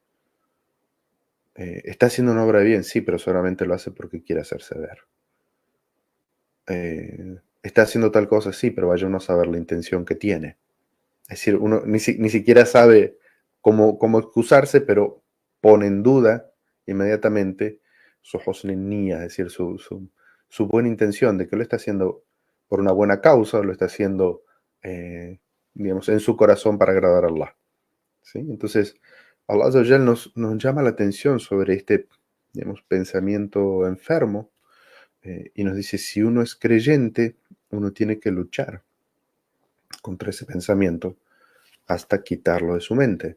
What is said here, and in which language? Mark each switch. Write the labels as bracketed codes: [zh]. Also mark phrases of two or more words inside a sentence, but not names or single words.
[es] Está haciendo una obra de bien, sí, pero solamente lo hace porque quiere hacerse ver. Está haciendo tal cosa, sí, pero vaya uno a saber la intención que tiene. Es decir, uno ni siquiera sabe cómo excusarse, pero pone en duda inmediatamente su [ar] حسن النية, [es] es decir, su buena intención de que lo está haciendo por una buena causa, lo está haciendo, digamos, en su corazón para agradar a Allah. ¿Sí? Entonces, [ar] الله عز وجل [es] nos llama la atención sobre este, digamos, pensamiento enfermo y nos dice, si uno es creyente, uno tiene que luchar contra ese pensamiento hasta quitarlo de su mente.